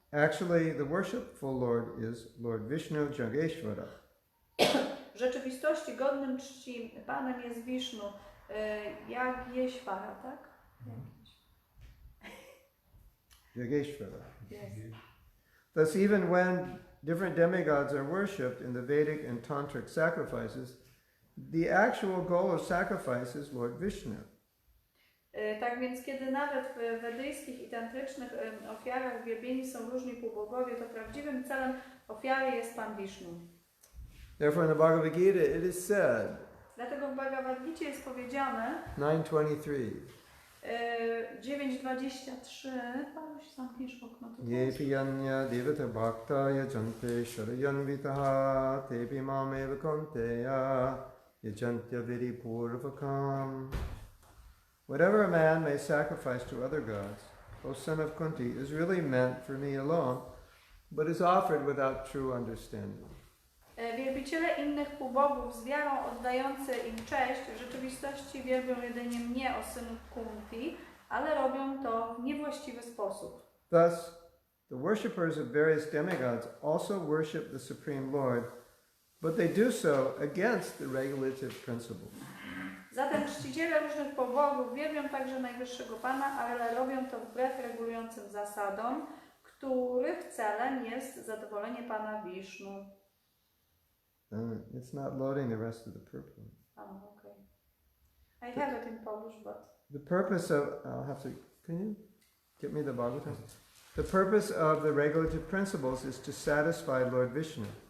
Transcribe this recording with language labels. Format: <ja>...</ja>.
<en>Actually, the worshipful Lord is Lord Vishnu Jogeshvara.</en> <pl>W rzeczywistości godnym czci Panem jest Wisznu, Jageshvara, tak?</pl> <en>Yogeshvara. Yes. Thus, even when different demigods are worshipped in the Vedic and Tantric sacrifices, the actual goal of sacrifice is Lord Vishnu.</en> <pl>Tak więc, kiedy nawet w wedyjskich i tantrycznych ofiarach wielbieni są różni półbogowie, to prawdziwym celem ofiary jest Pan Wisznu.</pl> <en>Therefore, in the Bhagavad Gita, it is said,</en> <pl>Dlatego w Bhagavad Gicie jest powiedziane 9:23, 9:23, Panuś, zamkniesz okno tutaj.</pl> <sa>Yepi yanya devata bhakta yajante sharayanvitaha tepi mameva konteya yajantya vidi purvakam.</sa> <en>Whatever a man may sacrifice to other gods, O son of Kunti, is really meant for me alone, but is offered without true understanding.</en> <pl>Wielbiciele innych półbogów z wiarą oddający im cześć w rzeczywistości wielbią jedynie mnie, o synu Kunti, ale robią to w niewłaściwy sposób.</pl> <en>Thus, the worshippers of various demigods also worship the Supreme Lord, but they do so against the regulative principles.</en> <pl>Zatem czciciele różnych półbogów wielbią także najwyższego Pana, ale robią to wbrew regulującym zasadom, których celem jest zadowolenie Pana Wisznu.</pl> <en>It's not loading the rest of the purport. Oh, okay. I have it in Polish, but... The purpose of, can you get me the Bhagavatam? The purpose of the regulative principles is to satisfy Lord Vishnu.</en>